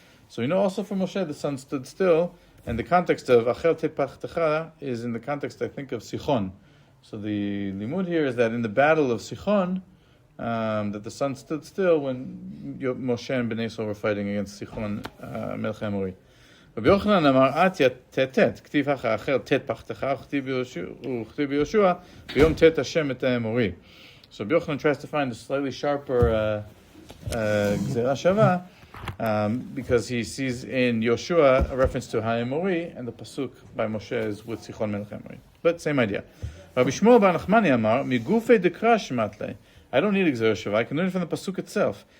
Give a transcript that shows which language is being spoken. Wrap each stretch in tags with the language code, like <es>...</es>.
<en>So we know also for Moshe the sun stood still, and the context of achel tet pachtecha is in the context, I think, of Sichon. So the limud here is that in the battle of Sichon, that the sun stood still when Moshe and Bnei Yisrael were fighting against Sichon Melech HaAmori.</en> <he>רבי יוחנן אמר, את תת, כתיב אחר תת פחתך, וכתיב ביהושע, ביום תת השם את האמורי.</he> <en>So Rabbi Yochanan tries to find a slightly sharper gzera shava, because he sees in Yoshua a reference to Ha'emori, and the pasuk by Moshe is with Sichon Melech Emori. But same idea.</en> <he>Rabbi Shmuel bar Nachmani amar, migufei dekra shmatle.</he> <en>I don't need a gzera shava, I can learn from the pasuk itself.</en>